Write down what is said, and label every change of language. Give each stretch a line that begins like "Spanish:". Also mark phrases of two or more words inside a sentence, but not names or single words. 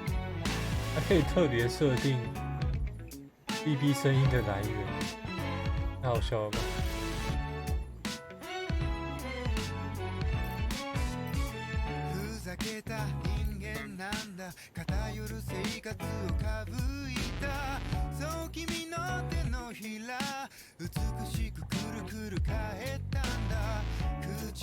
Chinese: 还可以特别设定 BB 声音的来源。 太好笑了吧？
Japanese: ふざけた人間なんだ偏る生活をかぶいたそう君の手のひら美しくくるくる返ったんだ口